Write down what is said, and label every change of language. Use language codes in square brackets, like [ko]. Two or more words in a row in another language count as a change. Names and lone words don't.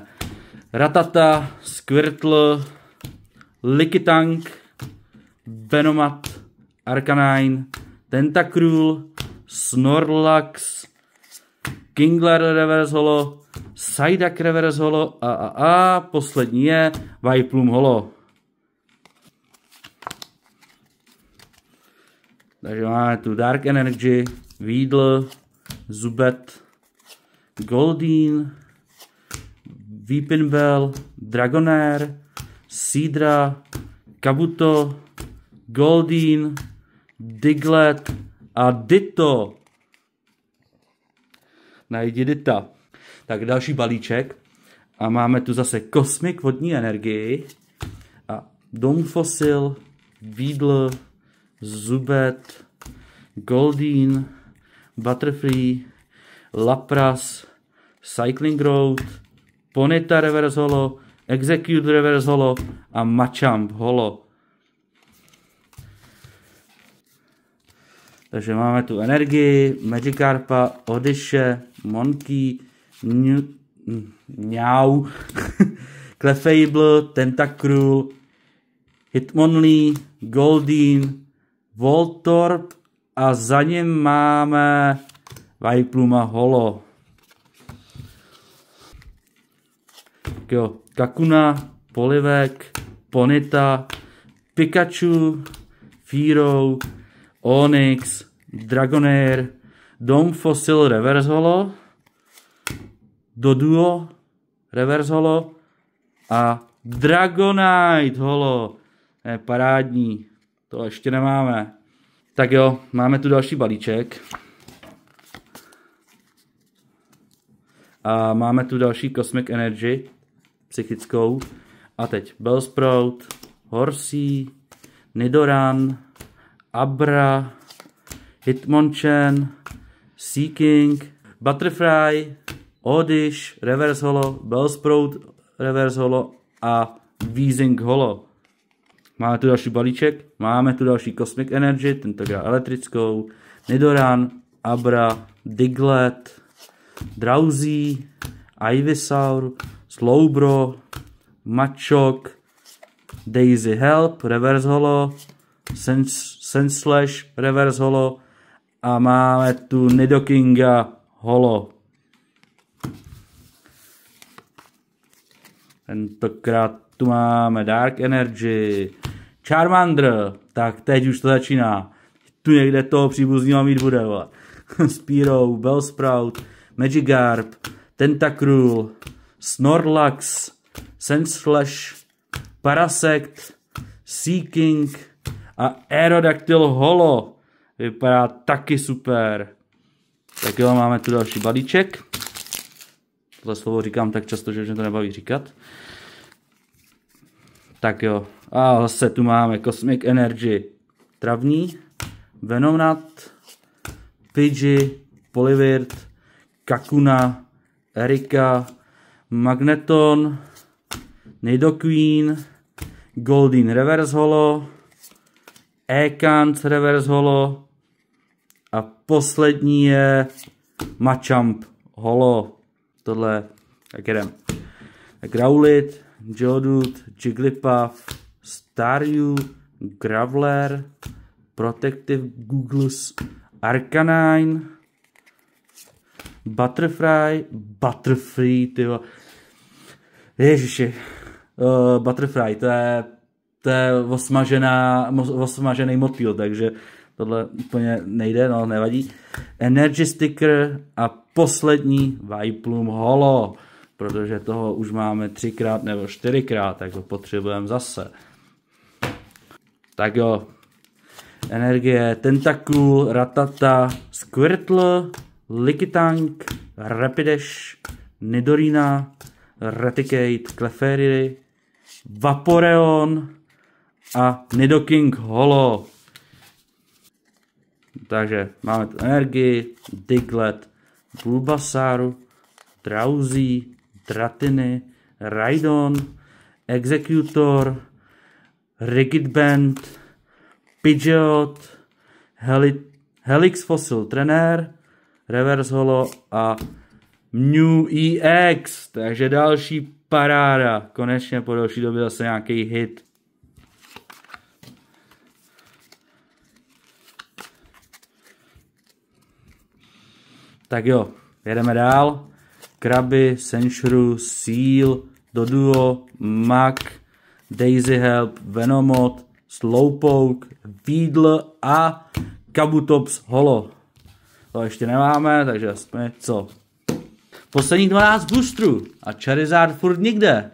[cs] Rattata, Squirtle, Lickitung, Venomat, Arcanine, Tentacruel, Snorlax, Kingler [en] Reverse Holo, [cs] Psyduck [en] Reverse Holo [cs] a poslední je Vileplume Holo. Takže máme tu Dark Energy, Weedle, Zubat, Goldeen, Weepinbell, Dragonair, Seadra, Kabuto, Goldeen, Diglett a Ditto. Najdi Ditta. Tak další balíček. A máme tu zase Cosmic vodní energii. A Domfossil, Weedle, Zubat, Goldeen, Butterfree, Lapras, Cycling Road, Ponyta [en] Reverse Holo, [cs] Execute [en] Reverse Holo [cs] a Machamp Holo. Takže máme tu energii, Magikarpa, Odishe, Monkey, Meow, Clefable, Tentacruel, Hitmonlee, Goldeen, Voltorb a za ním máme Vileplume Holo. Tak jo, Kakuna, Polivek, Ponyta, Pikachu, Fearow, Onix, Dragonair, Domfossil [en] Reverse Holo, [cs] Doduo [en] Reverse Holo [cs] a Dragonite Holo. Je parádní, to ještě nemáme. Tak jo, máme tu další balíček. A máme tu další Cosmic Energy, psychickou. A teď Bellsprout, Horsea, Nidoran, Abra, Hitmonchan, Seaking, Butterfree, Oddish, [en] Reverse Holo, [cs] Bellsprout, [en] Reverse Holo [cs] a Weezing Holo. Máme tu další balíček, máme tu další Cosmic Energy, tentokrát elektrickou, Nidoran, Abra, Diglett, Drowzee, Ivysaur, Slowbro, Machop, Daisy Help, [en] Reverse Holo, [cs] Sandslash, [en] Reverse Holo [cs] a máme tu Nidokinga Holo. Tentokrát tu máme Dark Energy, Charmander, tak teď už to začíná. Tu někde toho příbuzního mít bude, vole. Spearow, Bellsprout, Magikarp, Tentacruel, Snorlax, Sandslash, Parasect, Seaking a Aerodactyl Holo. Vypadá taky super. Tak jo, máme tu další balíček. Tohle slovo říkám tak často, že už mě to nebaví říkat. Tak jo, a zase tu máme Cosmic Energy travní, Venonat, Pidgey, Poliwhirl, Kakuna, Erika, Magneton, Nidoqueen, Goldeen [en] Reverse Holo, [cs] Ekans [en] Reverse Holo [cs] a poslední je Machamp Holo. Tohle, tak jedem. Growlithe, Geodude, Jigglypuff, Staryu, Graveler, Protective Googles, Arcanine, Butterfree, tyjo. Ježiši, Butterfree, to je osmažený motýl, takže tohle úplně nejde, no nevadí. Energy Sticker a poslední Viplum Holo, protože toho už máme 3x nebo 4x, tak ho potřebujeme zase. Tak jo, energie, Tentacool, Rattata, Squirtle, Lickitung, Rapidash, Nidorina, Raticate, Clefairy, Vaporeon a Nidoking Holo. Takže máme tu energii, Diglett, Bulbasaur, Drowzee, Dratini, Rhydon, Executor, Rigidband, Pidgeot, Helix Fossil Trainer, [en] Reverse Holo [cs] a Mew EX. Takže další paráda. Konečně po další době zase nějaký hit. Tak jo, jedeme dál. Krabi, Sandshrew, Seel, Doduo, Muk, Daisy Help, Venomoth, Slowpoke, Weedle a Kabutops Holo. To ještě nemáme, takže aspoň co. Posledních 12 boostrů a Charizard furt nikde.